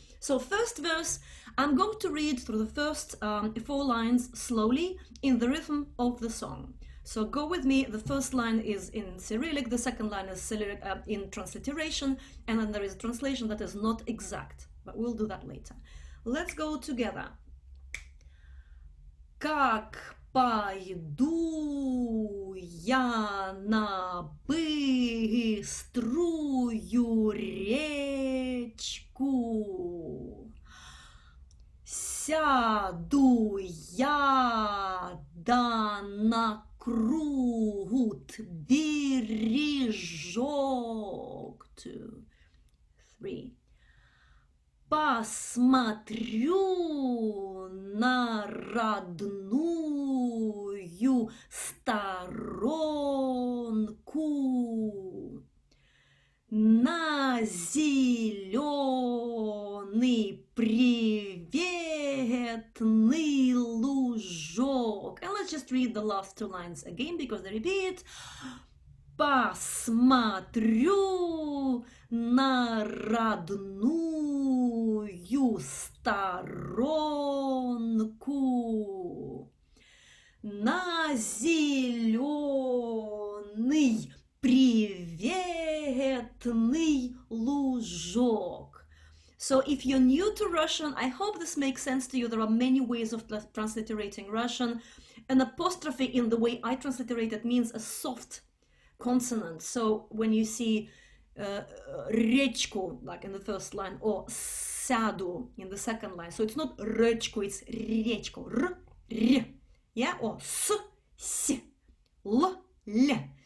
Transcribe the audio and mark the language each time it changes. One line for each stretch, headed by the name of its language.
English: So first verse, I'm going to read through the first 4 lines slowly in the rhythm of the song. So go with me. The first line is in Cyrillic, the second line is in transliteration, and then there is a translation that is not exact, but we'll do that later. Let's go together.
Russian: Как пойду я на быструю речку, сяду я да на крут бережок.
English: 2, 3.
Russian: Посмотрю на родную сторонку, на зеленый приветный лужок.
English: And let's just read the last 2 lines again because they repeat.
Russian: Посмотрю на родную сторонку, на зеленый приветный лужок.
English: So if you're new to Russian, I hope this makes sense to you. There are many ways of transliterating Russian. An apostrophe in the way I transliterate it means a soft consonant. So when you see rечку, like in the first line, or сяду in the second line, so it's not речку, it's речку, r, yeah, or s, l, l.